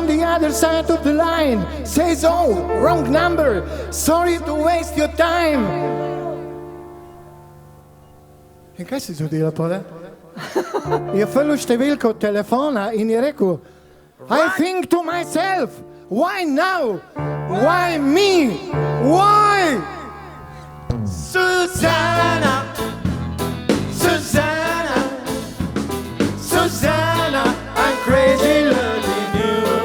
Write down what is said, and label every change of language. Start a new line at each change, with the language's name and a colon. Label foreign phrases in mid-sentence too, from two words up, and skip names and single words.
English: other side of the line says, oh, wrong number, sorry to waste your time.
Slovenian: In kaj si zgodila, pole? Je felil številko telefona in je rekel,
English: I think to myself, why now? Why me? Why? Susanna, Susanna, Susanna, I'm crazy loving you.